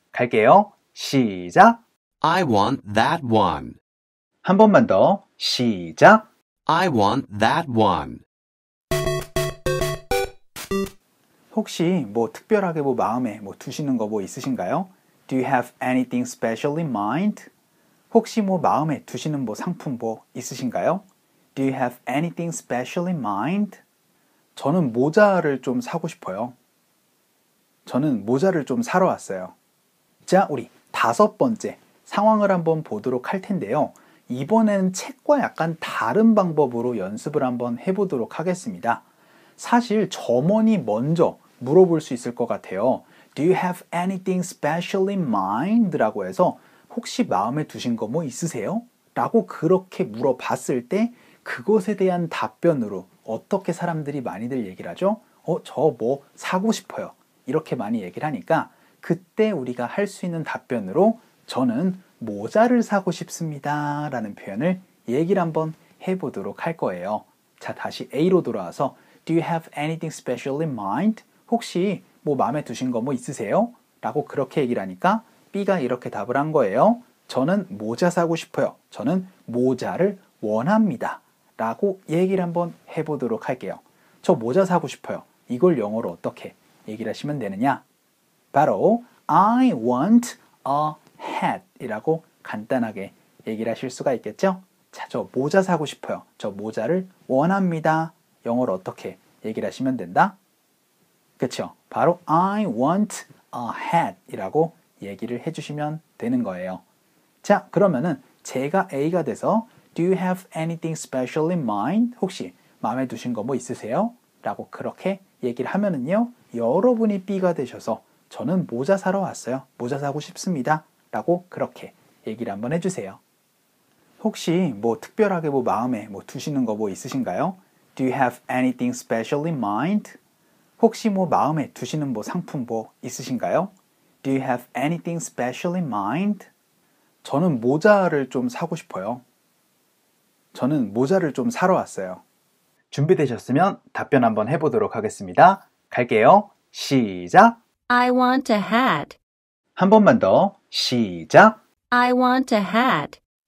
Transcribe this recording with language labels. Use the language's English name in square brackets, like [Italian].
[Korean] 갈게요. 시작! [English] I want that one. [Korean] 한 번만 더. 시작! [English] I want that one. [Korean] 혹시 뭐 특별하게 뭐 마음에 뭐 두시는 거 뭐 있으신가요? [English] Do you have anything special in mind? [Korean] 혹시 뭐 마음에 두시는 뭐 상품 뭐 있으신가요? [English] Do you have anything special in mind? [Korean] 저는 모자를 좀 사고 싶어요. 저는 모자를 좀 사러 왔어요. 자, 우리 5번째 상황을 한번 보도록 할 텐데요. 이번에는 책과 약간 다른 방법으로 연습을 한번 해보도록 하겠습니다. 사실 점원이 먼저 물어볼 수 있을 것 같아요. [English] Do you have anything special in mind? [Korean] 라고 해서 혹시 마음에 두신 거 뭐 있으세요? 라고 그렇게 물어봤을 때 그것에 대한 답변으로 어떻게 사람들이 많이들 얘기를 하죠? 저 뭐 사고 싶어요. 이렇게 많이 얘기를 하니까 그때 우리가 할 수 있는 답변으로 저는 모자를 사고 싶습니다. 라는 표현을 얘기를 한번 해보도록 할 거예요. 자, 다시 A로 돌아와서 [English] Do you have anything special in mind? [Korean] 혹시 뭐 마음에 두신 거 뭐 있으세요? 라고 그렇게 얘기를 하니까 B가 이렇게 답을 한 거예요. 저는 모자 사고 싶어요. 저는 모자를 원합니다. 라고 얘기를 한번 해보도록 할게요. 저 모자 사고 싶어요. 이걸 영어로 어떻게 얘기를 하시면 되느냐? 바로 [English] I want a hat [Korean] 이라고 간단하게 얘기를 하실 수가 있겠죠? 자, 저 모자 사고 싶어요. 저 모자를 원합니다. 영어로 어떻게 얘기를 하시면 된다? 그쵸? 바로 [English] I want a hat [Korean] 이라고 얘기를 해주시면 되는 거예요. 자, 그러면은 제가 A가 돼서 [English] Do you have anything special in mind? [Korean] 혹시 마음에 두신 거 뭐 있으세요? 라고 그렇게 얘기를 하면은요, 여러분이 B가 되셔서 저는 모자 사러 왔어요. 모자 사고 싶습니다. 라고 그렇게 얘기를 한번 해주세요. 혹시 뭐 특별하게 뭐 마음에 뭐 두시는 거 뭐 있으신가요? [English] Do you have anything special in mind? [Korean] 혹시 뭐 마음에 두시는 뭐 상품 뭐 있으신가요? [English] Do you have anything special in mind? [Korean] 저는 모자를 좀 사고 싶어요. 저는 모자를 좀 사러 왔어요. 준비되셨으면 답변 한번 해보도록 하겠습니다. 갈게요. 시작! [English] I want a hat. [Korean] 한 번만 더. 시작! [English] I want a hat.